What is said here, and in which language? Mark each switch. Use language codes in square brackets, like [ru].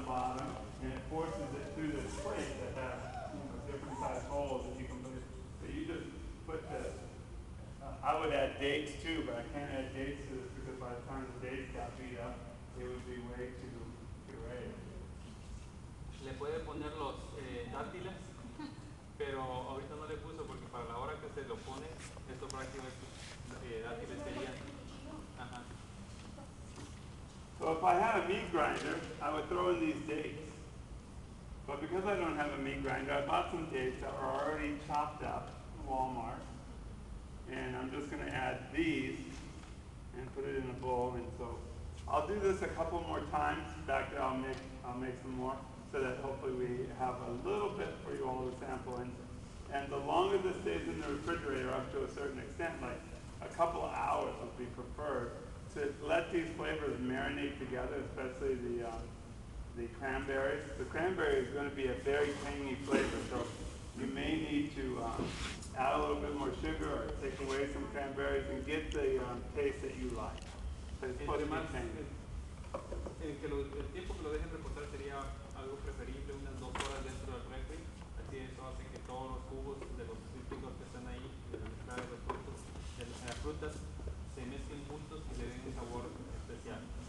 [en] bottom, and it forces it through this plate that has different size holes that you can put it. So you just put the, I would add dates too, but I can't add dates to this because by the time the dates got beat up, it would be way too rare. [es] Le puede poner los dátiles, pero ahorita no le puso porque para la hora que se lo pone, esto prácticamente dátiles serían. Ajá. [en] So if I had a meat grinder, I would throw in these dates. But because I don't have a meat grinder, I bought some dates that were already chopped up at Walmart. And I'm just going to add these and put it in a bowl. And so I'll do this a couple more times. Back there, I'll make some more so that hopefully we have a little bit for you all to sample. And the longer this stays in the refrigerator up to a certain extent, like a couple of hours would be preferred, to let these flavors marinate together, especially the cranberries. The cranberry is going to be a very tangy flavor, so you may need to add a little bit more sugar or take away some cranberries and get the taste that you like. It's supposed to be tangy. [es] El tiempo que lo dejen reposar sería algo preferible, unas 2 horas dentro del refri. Así eso hace que todos los jugos de los cítricos que están ahí, de la mezcla de los frutos, de las frutas, se mezclen juntos y le den un sabor especial.